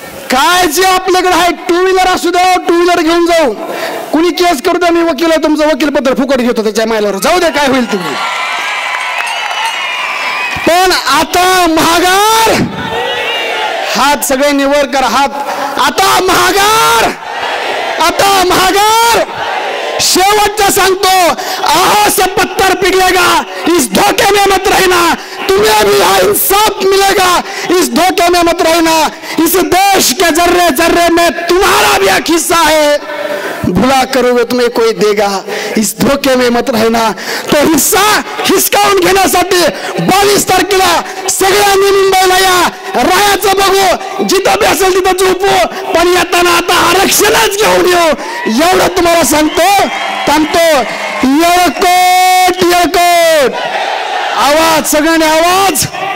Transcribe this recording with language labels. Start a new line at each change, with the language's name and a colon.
Marathi: काय जे आपल्याकडे आहे, 2 व्हीलर असू द्या, 2 व्हीलर घेऊन जाऊ. कुणी केस करू द्या, मी वकील आहे, तुमचं वकीलपत्र फुकट घेतो त्याच्या मायलावर, जाऊ दे, काय होईल तुम्ही. पण आता महागार, हात सगळ्यांनी वर करा, हात. आता महागार, आता महागार. शेवटचा सांगतो,
Hindi: आहो से पत्थर पिघलेगा, इस धोखे में मत रहना. तुम्हें भी इंसाफ मिलेगा, इस धोखे में मत रहना. इस देश के जर्रे जर्रे में तुम्हारा भी एक हिस्सा है, भुला करोगे तुम्हें कोई देगा, इस धोखे में मत रहना.
Marathi: तो हिस्सा हिसकावून घेण्यासाठी 22 तारखेला सगळ्यांनी मुंबईला या. राहायचं बघू, जिथं बी असेल तिथं झोपू, पण येताना आता आरक्षणच घेऊन येऊ, एवढं तुम्हाला सांगतो. थांबतो. येळकोट येळकोट. आवाज, सगळ्यांनी आवाज.